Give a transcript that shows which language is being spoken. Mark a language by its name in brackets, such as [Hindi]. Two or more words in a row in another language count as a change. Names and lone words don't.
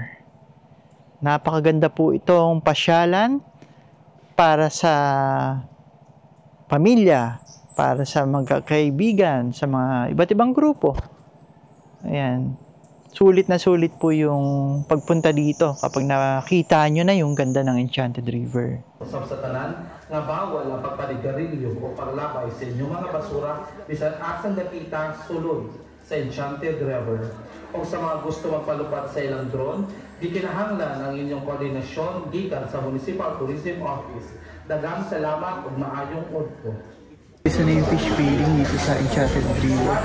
[Filipino] Napakaganda po itong pasyalan para sa pamilya, para sa mga kaibigan, sa mga iba't ibang grupo. Ayan. Sulit na sulit po yung pagpunta dito kapag nakita nyo na yung ganda ng Enchanted River. [Cebuano] Sa tanan, nga bawal ang pagpaligarilyo o paglabay sa inyong mga basura bisan asang nakita sulod sa Enchanted River. O sa mga gusto magpalupad sa ilang drone, di kinahanglan ang inyong koordinasyon gikan sa Municipal Tourism Office. Daghang salamat ug maayong udto. [Filipino] Isa na yung [English] fish feeding [Filipino] dito sa Enchanted River.